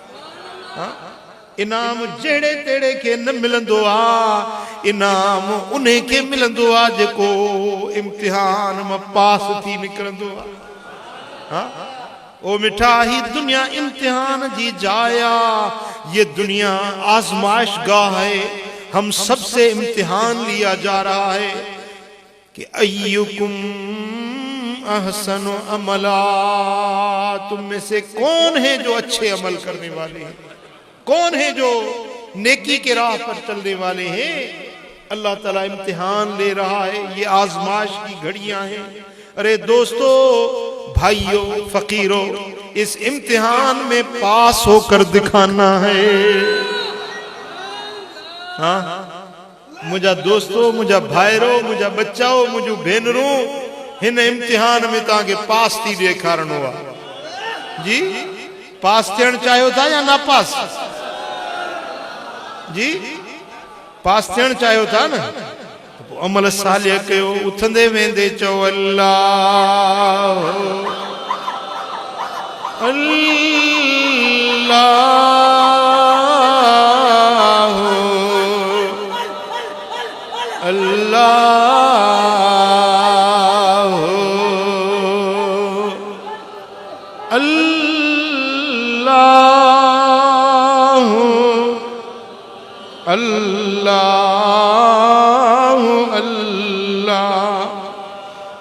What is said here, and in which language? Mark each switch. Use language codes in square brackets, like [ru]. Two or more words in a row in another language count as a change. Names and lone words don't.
[sd] इनाम जहिड़े तहिड़े खे न मिलंदो आहे, इनाम उन खे मिलंदो आहे जेको इम्तिहान मां पास थी निकिरंदो आहे। ओ मिठा ही दुनिया इम्तिहान जी जाइ आहे, [ur] یہ دنیا آزمائش گاہ ہے. ہم سب سے امتحان لیا جا رہا ہے کہ [ar] أيكم أحسن عملا, [ur] تم میں سے کون ہے جو اچھے عمل کرنے والے ہیں، کون ہے جو نیکی کے راہ پر چلنے والے ہیں. اللہ تعالیٰ امتحان لے رہا ہے، یہ آزمائش کی گھڑیاں ہیں. ارے دوستوں، بھائیوں، فقیروں، اس امتحان میں پاس ہو کر دکھانا ہے. [sd] हाँ, मुझा दोस्तों, मुझा भाइरों, मुझा बच्चाओ, मुझू भेनरूं, हिन इम्तिहान में ताके पास थी ॾेखारणो आहे। जी, पास थियण चाहियो था या ना पास? जी, पास थियण चाहियो था न, तो अमल सालिह कयो, उथंदे वेंदे चओ अल्लाह अल्लाह अल्लाह अल्लाह अल्लाह।